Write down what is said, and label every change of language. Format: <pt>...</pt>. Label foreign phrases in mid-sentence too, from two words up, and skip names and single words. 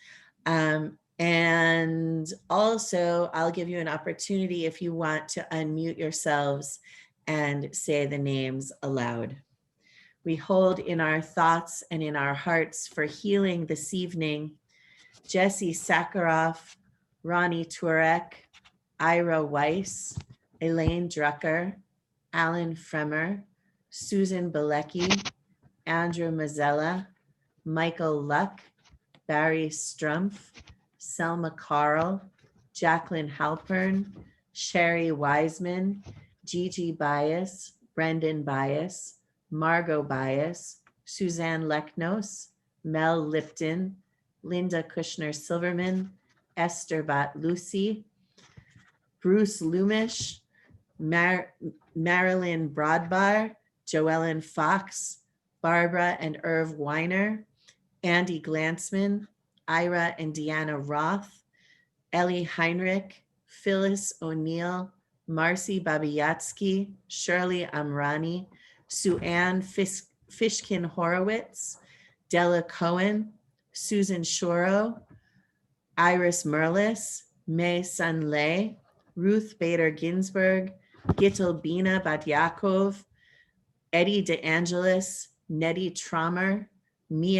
<en>And also, I'll give you an opportunity if you want to unmute yourselves and say the names aloud. We hold in our thoughts and in our hearts for healing this evening, Jesse Sakharov, Ronnie Turek, Ira Weiss, Elaine Drucker, Alan Fremer, Susan Bilecki, Andrew Mazzella, Michael Luck, Barry Strumpf, Selma Carl, Jacqueline Halpern, Sherry Wiseman, Gigi Bias, Brendan Bias, Margot Bias, Suzanne Leknos, Mel Lipton, Linda Kushner Silverman, Esther Bat Lucy, Bruce Lumish, Marilyn Broadbar, Joellen Fox, Barbara and Irv Weiner, Andy Glansman, Ira and Deanna Roth, Ellie Heinrich, Phyllis O'Neill, Marcy Babiatsky, Shirley Amrani, Sue Ann Fishkin Horowitz, Della Cohen, Susan Shoro, Iris Merlis, May Sun Lei, Ruth Bader Ginsburg, Gittel Bina Batyakov, Eddie DeAngelis, Nettie Trommer, Mia</en>